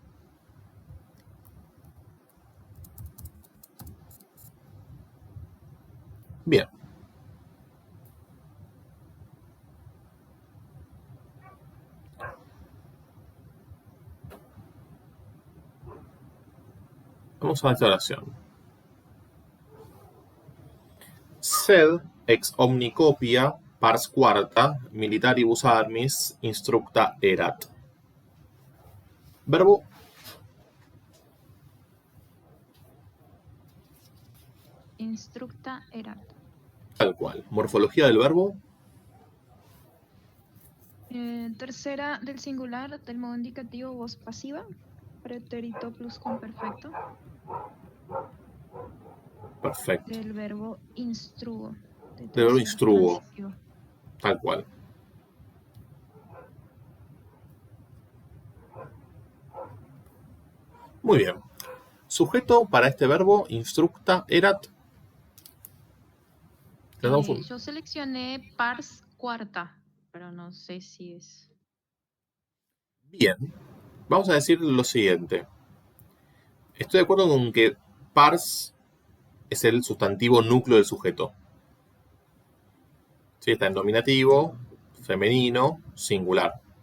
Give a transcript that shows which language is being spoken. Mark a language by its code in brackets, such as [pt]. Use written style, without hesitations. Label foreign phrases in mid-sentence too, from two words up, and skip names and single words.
[es] Bien. Vamos a esta oración. [la] Sed ex omni copia pars quarta militaribus armis instructa erat. [es] Verbo [la] Instructa erat. [es] tal cual. Morfología del verbo. Tercera del singular del modo indicativo voz pasiva. Pretérito pluscuamperfecto. Perfecto. Del verbo instruo. Del verbo instruo. Tal cual. Muy bien. Sujeto para este verbo, [la] instructa, erat. [es] Yo seleccioné [la] pars quarta, [es] pero no sé si es... Bien. Vamos a decir lo siguiente. Estoy de acuerdo con que pars es el sustantivo núcleo del sujeto. ¿Sí? Está en nominativo, femenino, singular.